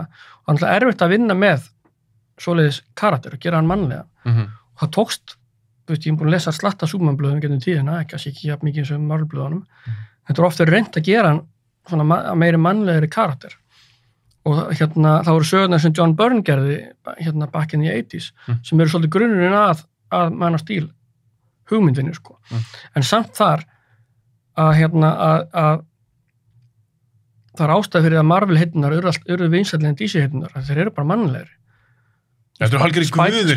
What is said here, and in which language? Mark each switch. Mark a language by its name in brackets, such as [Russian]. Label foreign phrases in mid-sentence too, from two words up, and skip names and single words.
[Icelandic] Og hann er erfitt að vinna með svoleiðis karakter og gera hann mannlega. Og það tókst, þú veist, ég er búin að lesa slatta Superman-blöðum gegnum tíðina, ekki jafn mikið sem Marvel-blöðunum. Þetta er ofta reynt að gera hann svona meiri mannlegri karakter. Og það voru sögurnar sem John Byrne gerði [English] back in the 80s, [Icelandic] sem eru svolítið grunnurinn að Man of Steel hugmyndinni, sko. En samt þar að það er ástæð fyrir að Marvel heitunar eru vinsællega en DC heitunar, þeir eru bara mannlegri. Þetta eru hálfgerðir guðir hjá DC.